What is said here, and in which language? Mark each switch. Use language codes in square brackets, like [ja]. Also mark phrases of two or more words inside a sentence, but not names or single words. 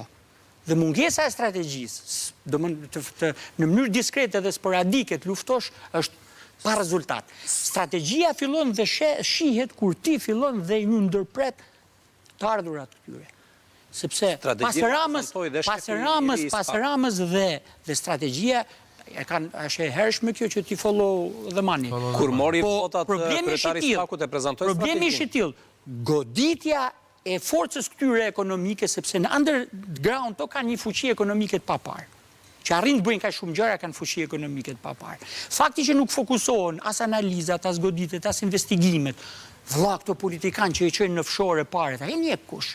[sq] Dhe mungesa e strategjisë, domthonë në mënyrë diskrete dhe sporadike të luftosh është pa rezultat. Strategjia fillon dhe shihet kur ti fillon dhe ju ndërpret të ardhurat këtyre. Sepse pas Ramës dhe strategjia është e hershme kjo që ti [en] follow the money. [sq] Kur mori votat kryetari i SPAK-ut e prezantoi strategjinë. Problemi është i tillë, goditja e forcës këtyre ekonomike, sepse në underground to kanë një fuqi ekonomike të papar, që arrin të bëjnë ka shumë gjëra, kanë fuqi ekonomike të papar. Fakti që nuk fokusohen as analizat, as goditet, as investigimet, vëlla këto politikanë që i çojnë në fshore paret, ai njeh kush.